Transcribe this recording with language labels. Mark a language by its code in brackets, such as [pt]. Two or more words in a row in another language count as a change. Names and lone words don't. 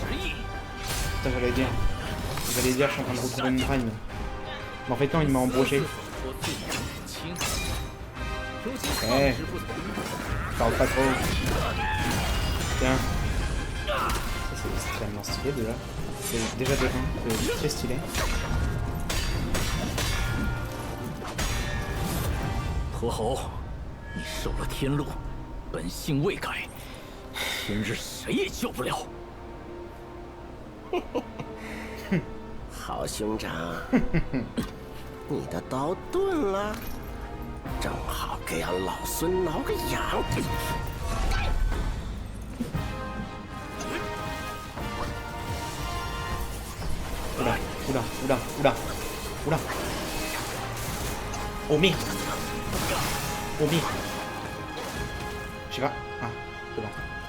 [fr] Putain, j'allais dire, je suis en train de retrouver une prime. Mais en fait, non, il m'a embroché. Eh, parle pas trop. Tiens. Ça, c'est extrêmement stylé déjà. C'est déjà de 1, c'est très stylé. [zh] 驼侯，你受了天禄，本性未改，今日谁也救不了。好兄长，你的刀钝了，正好给俺老孙挠个痒。 [fr] Oula, oula, oula, oula, oula. Oh merde. Oh merde. Je sais pas. Ah, c'est bon.